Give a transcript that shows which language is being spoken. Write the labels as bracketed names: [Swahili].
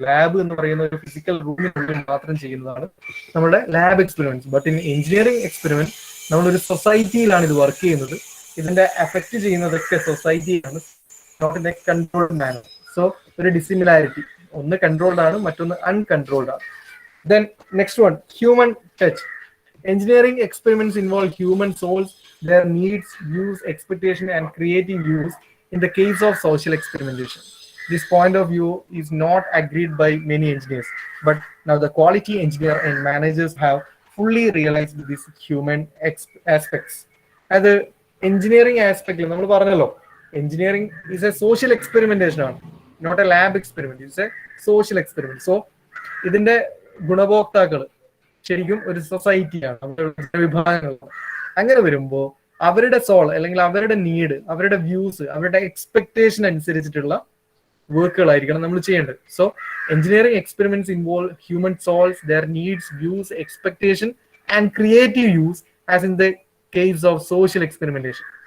[Malayalam] Lab എന്ന് പറയുന്ന ഒരു ഫിസിക്കൽ റൂമിനുള്ളിൽ മാത്രം ചെയ്യുന്നതാണ് നമ്മുടെ lab experiments. [English] but in engineering experiment [Malayalam] നമ്മളൊരു സൊസൈറ്റിയിലാണ് ഇത് വർക്ക് ചെയ്യുന്നത്. ഇതിന്റെ എഫക്ട് ചെയ്യുന്നതൊക്കെ സൊസൈറ്റിയാണ്, [English] Not in a controlled manner. [Malayalam] So ഒരു ഡിസിമിലാരിറ്റി, ഒന്ന് കൺട്രോൾഡ് ആണ്, മറ്റൊന്ന് അൺകൺട്രോൾഡ് ആണ്. [English] Then next one, human touch. Engineering experiments involve human souls, their needs, views, expectation, and creative views in the case of social experimentation. This point of view is not agreed by many engineers, but now the quality engineer and managers have fully realized these human aspects. As the engineering aspect, [Malayalam] നമ്മൾ പറഞ്ഞല്ലോ, [English] engineering is a social experimentation ആണ്, not a lab experiment. It's a social experiment. [Malayalam] So ഇതിന്റെ ഗുണഭോക്താക്കൾ ശരിക്കും ഒരു സൊസൈറ്റിയാണ്, അവരുടെ വിഭാഗങ്ങളാണ്. അങ്ങനെ വരുമ്പോൾ അവരുടെ സോൾ അല്ലെങ്കിൽ അവരുടെ നീഡ്, അവരുടെ വ്യൂസ്, അവരുടെ എക്സ്പെക്ടേഷൻ അനുസരിച്ചിട്ടുള്ള വർക്കുകളായിരിക്കണം നമ്മൾ ചെയ്യേണ്ടത്. [English] So engineering experiments involve human souls, their needs, views, expectation and creative use as in the case of social experimentation.